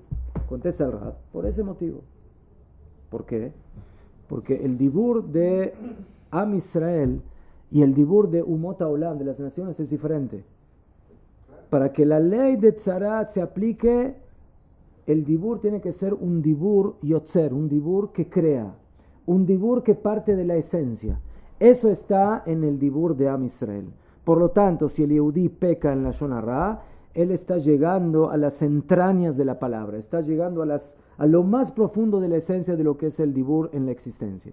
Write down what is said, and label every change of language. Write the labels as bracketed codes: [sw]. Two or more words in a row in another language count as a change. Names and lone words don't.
[es] Contesta el Rab, por ese motivo. ¿Por qué? Porque el dibur de [he] עם ישראל [es] y el dibur de [he] אומות העולם, [es] de las naciones, es diferente. Para que la ley de Tzarat se aplique, el dibur tiene que ser un [he] דיבור יוצר, [es] un dibur que crea, un dibur que parte de la esencia. Eso está en el dibur de [he] עם ישראל. [es] Por lo tanto, si el Yehudí peca en la [he] לשון הרע, [es] él está llegando a las entrañas de la palabra, está llegando a lo más profundo de la esencia de lo que es el dibur en la existencia.